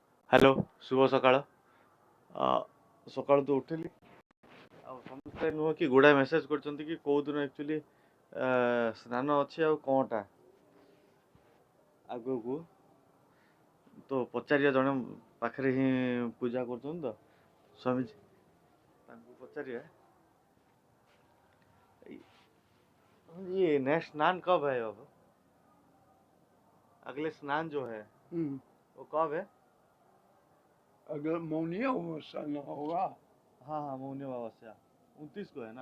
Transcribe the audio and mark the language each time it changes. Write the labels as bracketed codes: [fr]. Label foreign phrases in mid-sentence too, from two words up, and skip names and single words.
[or] ହ୍ୟାଲୋ ଶୁଭ ସକାଳ। ସକାଳୁ ତ ଉଠିଲି ଆଉ ସମସ୍ତେ ନୁହଁ କି ଗୁଡ଼ାଏ ମେସେଜ କରିଛନ୍ତି କି କୋଉ ଦିନ ଆକ୍ଚୁଆଲି ସ୍ନାନ ଅଛି ଆଉ କ'ଣଟା ଆଗକୁ ତ ପଚାରିବା ଜଣେ ପାଖରେ ହିଁ ପୂଜା କରୁଛନ୍ତି ତ ସ୍ୱାମୀଜୀ ତାଙ୍କୁ [hi] पचारिए ये नेक्स्ट स्नान कब है अब। अगले स्नान जो है वो कब है। अगर मौनी अमावस्या न होगा। हाँ हाँ मौनी अमावस्या 29 को है ना।